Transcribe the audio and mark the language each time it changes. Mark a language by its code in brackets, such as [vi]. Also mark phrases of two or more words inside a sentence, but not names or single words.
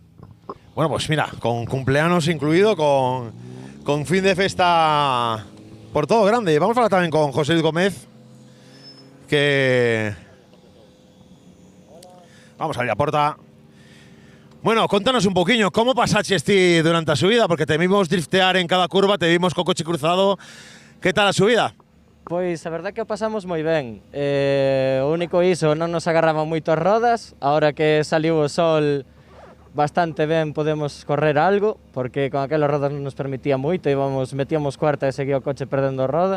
[es] Bueno, pues mira, con cumpleaños incluido, con [gl] fin de festa por todo grande. [es] Vamos a hablar también con José Luis Gómez, que... Vamos a abrir la puerta. Bueno, contanos un poquillo, ¿cómo [gl] pasaches ti [es] durante la subida? Porque te vimos driftear en cada curva, te vimos con coche cruzado. ¿Qué tal la subida? [gl] Pois a verdad que o pasamos moi ben. O único iso, non nos agarraban moito as rodas. Ahora que saliu o sol bastante ben podemos correr algo, porque con aquelas rodas non nos permitía moito, metíamos cuarta e seguía o coche perdendo a roda.